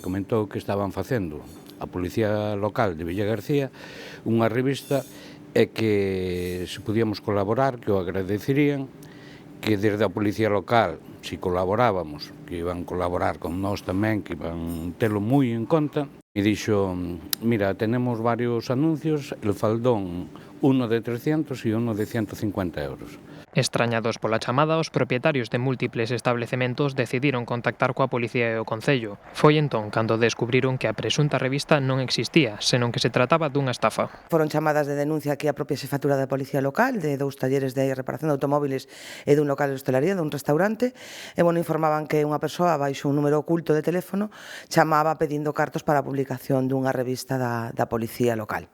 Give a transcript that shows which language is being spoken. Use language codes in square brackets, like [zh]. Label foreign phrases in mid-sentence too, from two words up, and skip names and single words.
[gl] comentou que estaban facendo a policía local de Villagarcía unha revista e que se podíamos colaborar, que o agradecerían, que desde a policía local, se colaborábamos, que iban colaborar con nós tamén, que iban telo moi en conta, e dixo, [es] mira, tenemos varios anuncios, el faldón, uno de 300 e uno de 150 euros. [gl] Estrañados pola chamada, os propietarios de múltiples establecementos decidiron contactar coa policía e o Concello. Foi entón cando descubriron que a presunta revista non existía, senón que se trataba dunha estafa. Foron chamadas de denuncia aquí a propia xefatura da Policía Local, de 2 talleres de reparación de automóviles e dun local de hostelería, dun restaurante, e informaban que unha persoa baixo un número oculto de teléfono chamaba pedindo cartos para a publicación dunha revista da Policía Local.